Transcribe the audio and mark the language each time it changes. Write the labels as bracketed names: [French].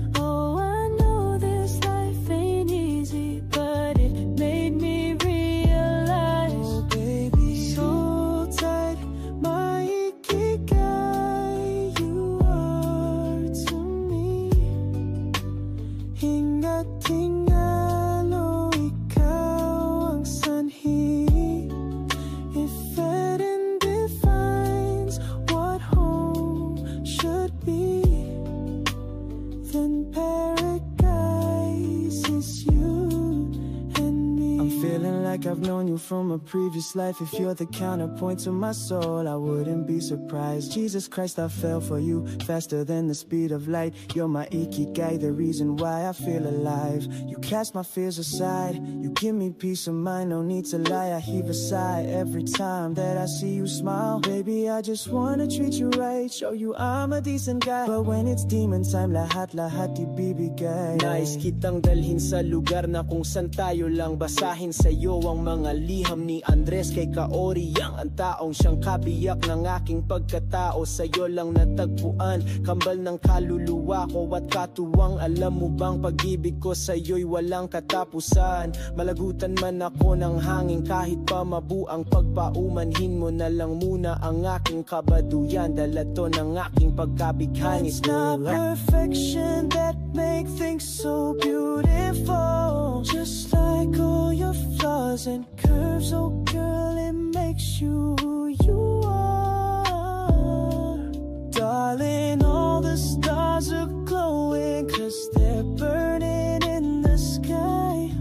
[English] Oh, I know this life ain't easy, but it made me realize, oh baby, so tight, my ikigai, you are to me. [Filipino] Hingat hingalo, ikaw ang sanhi. [English] If Eden defines what home should be, then paradise is you and me. I'm feeling like I've known you from a previous life. If you're the counterpoint to my soul, I wouldn't be surprised. Jesus Christ, I fell for you faster than the speed of light. You're my ikigai, the reason why I feel alive. You cast my fears aside, you give me peace of mind. No need to lie, I heave a sigh every time that I see you smile. Baby, I just wanna treat you right, show you I'm a decent guy. But when it's demon time, [Filipino] lahat ibibigay. Nais kitang dalhin sa lugar na kung saan tayo lang basahin sa'yo ang mga liham ni Andres kay Kaori, ang taong siyang kabiyak ng aking pagkatao. Sa'yo lang natagpuan, kambal ng kaluluwa ko at katuwang. Alam mo bang pag-ibig ko sa'yo'y walang katapusan. Malagutan man ako ng hangin kahit pa mabuang pagpaumanhin mo na lang muna ang aking kabaduyan. Dala to ng aking pagkabighani. [English] It's not perfection that make things so beautiful. Just like all your flaws and curves, oh girl, it makes you who you are. Darling, all the stars are glowing, 'cause they're burning in the sky.